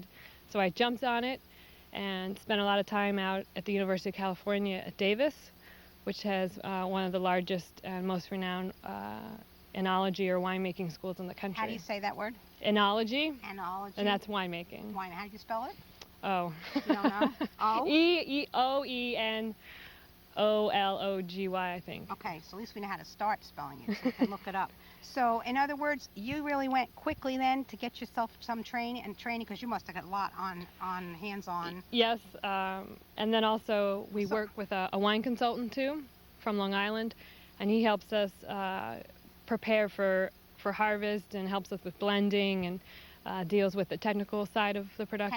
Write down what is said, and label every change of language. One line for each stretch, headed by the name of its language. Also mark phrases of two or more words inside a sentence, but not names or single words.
English: So I jumped on it and spent a lot of time out at the University of California at Davis, which has one of the largest and most renowned enology or winemaking schools in the country. How do you say that word? Enology. Enology. And that's winemaking. Wine. How do you spell it? Oh. You don't know? O? E-O-E-N-O-L-O-G-Y, I think. Okay, so at least we know how to start spelling it, so we can look it up. So, in other words, you really went quickly then to get yourself some training, because you must have got a lot on hands-on. Yes, and then also we work with a wine consultant too from Long Island, and he helps us prepare for harvest and helps us with blending and deals with the technical side of the production.